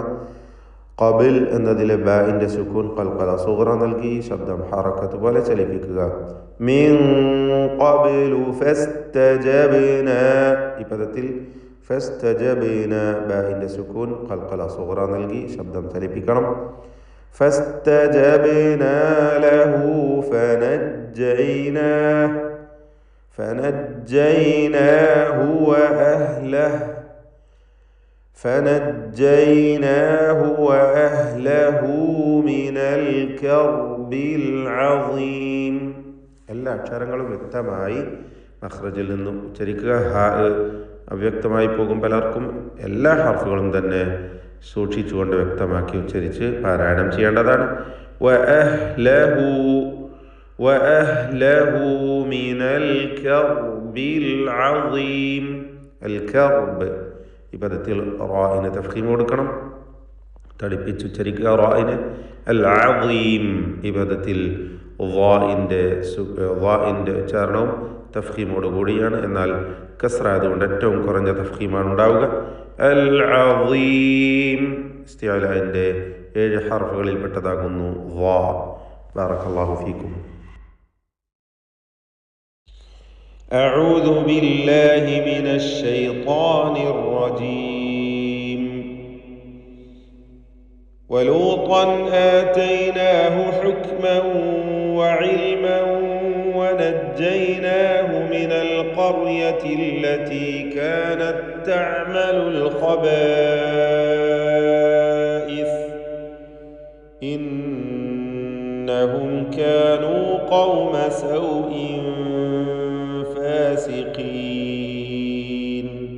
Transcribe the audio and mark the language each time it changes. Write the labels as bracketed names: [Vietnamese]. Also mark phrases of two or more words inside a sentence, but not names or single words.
[Malayalam] ഖബിൽ എന്നതിലെ ബാഇന്റെ സുക്കൂൻ [Arabic] قلقلة صغرى [Malayalam] നൽകി ശബ്ദം ഹറക്കത്ത് പോലെ ചലിപ്പിക്കുക. [Arabic] من قبل فاستجبنا. [Malayalam] ഈ പദത്തിൽ ഫസ്തജബ്ന ബാഇന്റെ സുക്കൂൻ [Arabic] قلقلة صغرى [Malayalam] നൽകി ശബ്ദം ചലിപ്പിക്കണം. [Arabic] فاستجبنا له فنجيناه وأهله من الكرب العظيم. [Malayalam] എല്ലാ അക്ഷരങ്ങളും വ്യക്തമായി മഖ്റജിൽ നിന്നും ഉച്ചരിക്കുക. ഹാ അവ്യക്തമായി പോകും പലർക്കും. എല്ലാ ഹർഫുകളും തന്നെ സൂക്ഷിച്ചുകൊണ്ട് വ്യക്തമാക്കി ഉച്ചരിച്ച് പാരായണം ചെയ്യേണ്ടതാണ്. [Arabic] وأهله من الكرب العظيم. [Malayalam] الكرب ഈ പദത്തിൽ റായിന് തഫ്ഖീം കൊടുക്കണം. തടിപ്പിച്ചുച്ചരിക്കുക റായിന്. [Arabic] العظيم [Malayalam] ഈ പദത്തിൽ ളാഇന്റെ ഉച്ചാരണവും തഫ്ഖീമോട് കൂടിയാണ്. എന്നാൽ കസ്റ ആയതുകൊണ്ട് ഏറ്റവും കുറഞ്ഞ തഫ്ഖീമാണ് ഉണ്ടാവുക. [Arabic] العظيم [Malayalam] ഇസ്തിഅലാന്റെ 7 ഹർഫുകളിൽ പെട്ടതാകുന്നു ളാ. [Arabic] بارك الله فيكم. أعوذ بالله من الشيطان الرجيم. ولوطا آتيناه حكما وعلما ونجيناه من القرية التي كانت تعمل الخبائث إنهم كانوا قوم سوء فاسقين.